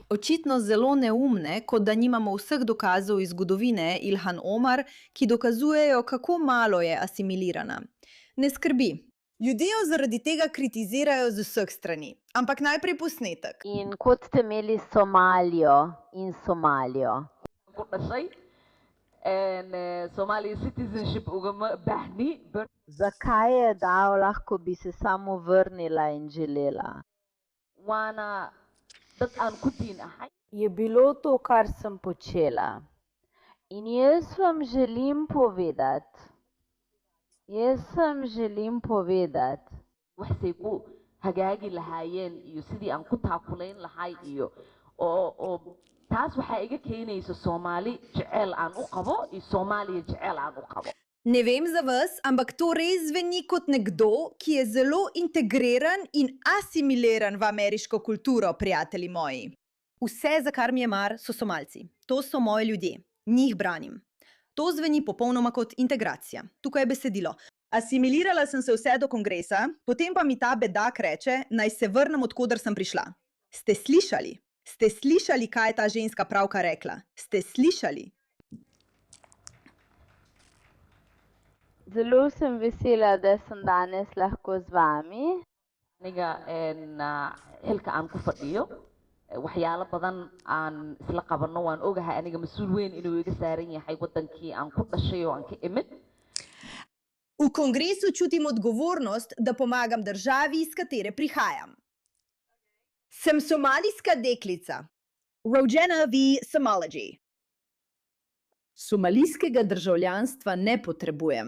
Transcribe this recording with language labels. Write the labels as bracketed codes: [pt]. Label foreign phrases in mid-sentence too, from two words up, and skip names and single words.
[sl] Očitno zelo neumne, kot da nimamo vseh dokazov iz zgodovine Ilhan Omar, ki dokazujejo, kako malo je asimilirana. Ne skrbi. Ljudje jo zaradi tega kritizirajo z vseh strani. Ampak najprej posnetek. In kot ste imeli Somalijo in Somalijo. [so] ku dhashay [en] Somali citizenship [so] ugama baahni. [sl] Zakaj je dal, lahko bi se samo vrnila in želela? [so] Waana dad aan ku diin ahay. [sl] Je bilo to, kar sem počela. In jaz vam želim povedati, [so] Waxay ku hagaagi lahaayeen iyo sidii aan ku taakulayn lahay iyo oo taas waxaa iga keenaysa Soomaali jecel aan u qabo iyo Soomaaliya jecel aan u qabo. [sl] Ne vem za vas, ampak to res zveni kot nekdo, ki je zelo integriran in asimiliran v ameriško kulturo, prijatelji moji. Vse, za kar mi je mar, so Somalci. To so moji ljudje. Njih branim. To zveni popolnoma kot integracija. Tukaj je besedilo. Asimilirala sem se vse do kongresa, potem pa mi ta bedak reče, naj se vrnem, od koder sem prišla. Ste slišali? Ste slišali, kaj je ta ženska pravkar rekla? Ste slišali? zelo sem vesela, da sem danes lahko z vami. [so] Aniga xilka aan ku fadhiyo waxyaalo badan aan isla qabano waan ogahay aniga mas-uul weyn inuu iga saaran yahay wadankii aan ku dhashay oo aan ka imid. [sl] V kongresu čutim odgovornost, da pomagam državi, iz katere prihajam. Sem somalijska deklica. Rojena v Somaliji. Somalijskega državljanstva ne potrebujem.